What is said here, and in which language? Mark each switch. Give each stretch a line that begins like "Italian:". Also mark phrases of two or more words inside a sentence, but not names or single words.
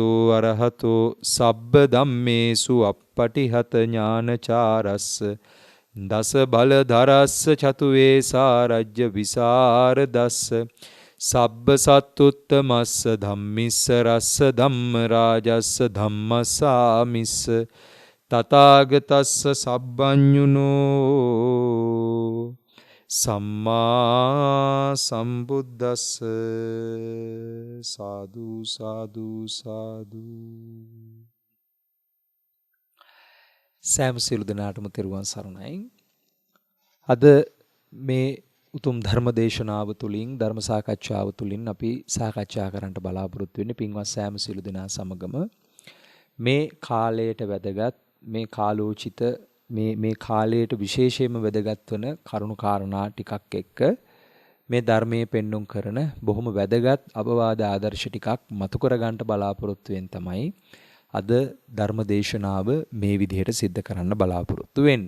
Pali: අරහතෝ සබ්බ ධම්මේසු අප්පටිහත ඥානචාරස්ස දස බලධරස්ස චතුවේ සාරජ්‍ය විසරදස්ස සබ්බ සත්තුත්තමස්ස ධම්මිස්ස රස්ස ධම්ම රාජස්ස ධම්මසාමිස්ස තථාගතස්ස සබ්බඤුනෝ සම්මා සම්බුද්දස්ස සාදු සාදු සාදු
Sinhala: සෑම සියලු දෙනාටම තෙරුවන් සරණයි. අද මේ උතුම් ධර්ම දේශනාව තුළින් ධර්ම සාකච්ඡාව තුළින් අපි සාකච්ඡා කරන්නට බලාපොරොත්තු වෙන්නේ පින්වත් සෑම සියලු දෙනා සමගම මේ කාලයට වැදගත් මේ කාලෝචිත මේ කාලයට විශේෂයෙන්ම වැදගත් වන කරුණු කාරණා ටිකක් එක්ක මේ ධර්මයේ පෙන්눔 කරන බොහොම වැදගත් අවවාද ආදර්ශ ටිකක් මතු කරගන්න බලාපොරොත්තු වෙන තමයි අද ධර්ම දේශනාව මේ විදිහට සිද්ධ කරන්න බලාපොරොත්තු වෙන්නේ.